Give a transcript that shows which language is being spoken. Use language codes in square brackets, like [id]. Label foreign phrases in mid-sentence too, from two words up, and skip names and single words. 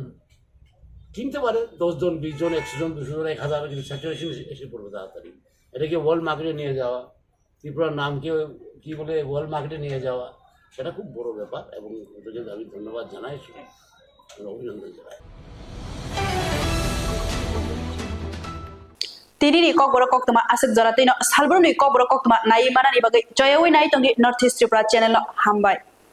[bn] কিনতে পারে 10 জন, 20 জন, 100 জন, 200 জন, 1000, কিন্তু স্যাচুরেশন এসে পড়বে তাড়াতাড়ি। এটাকে [en] world market [bn] নিয়ে যাওয়া, ত্রিপুরার নামকে কি বলে [en] world market [bn] নিয়ে যাওয়া, সেটা খুব বড় ব্যাপার। এবং ওদেরকে আমি ধন্যবাদ জানাই, অভিনন্দন জানাই। [trp] Tinini kok borok kok tuma asik jara tino salbruni kok borok kok tuma nai mana ni bagai joyoi nai tongi North East Tripura channel no hambai.